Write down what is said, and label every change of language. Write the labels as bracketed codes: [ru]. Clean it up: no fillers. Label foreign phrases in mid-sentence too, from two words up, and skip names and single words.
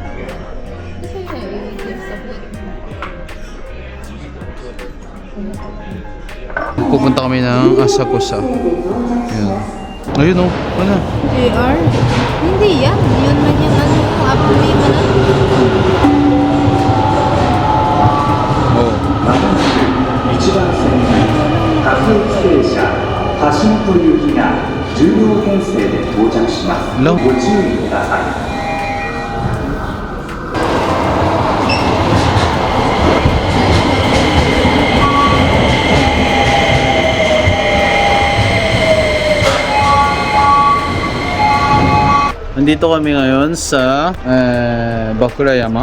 [tl] Pupunta kami ng Asakusa. Ayan. Ayun oh. Wala. JR? Hindi yan. Yun man yung ano, Apple May man ano. Oh. [ja] 1番線多数規制車橋本行きが10両編成で到着します。 [tl] Hello? [ja] ご注意ください。 [tl] Nandito kami ngayon sa Bakurayama.